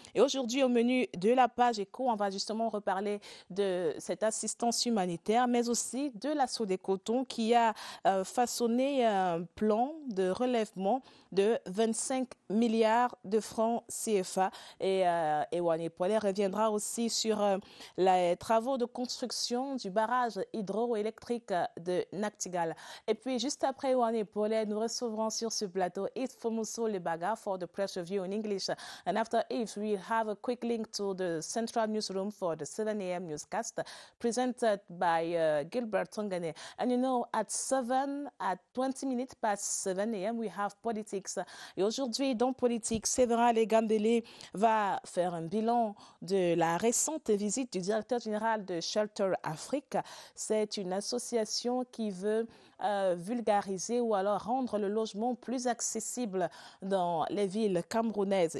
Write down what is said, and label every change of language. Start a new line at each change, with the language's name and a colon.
French: Et aujourd'hui, au menu de la page éco, on va justement reparler de cette assistance humanitaire, mais aussi de l'assaut des cotons qui a façonné un plan de relèvement de 25 milliards de francs CFA. Et Ewane et Paulet reviendra aussi sur les travaux de construction du barrage hydroélectrique de Naktigal. Et puis, juste après Ewane et Paulet, nous recevrons sur ce plateau Yves Fomuso Lebaga
English: for the press review in English. And after Yves, we have a quick link to the central newsroom for the 7 a.m. newscast presented by Gilbert Tongane. And you know, at 20 minutes past 7 a.m., we have politics.
French: Et aujourd'hui, dans politique, Séverin Legambele va faire un bilan de la récente visite du directeur général de Shelter Afrique. C'est une association qui veut vulgariser ou alors rendre le logement plus accessible dans les villes camerounaises.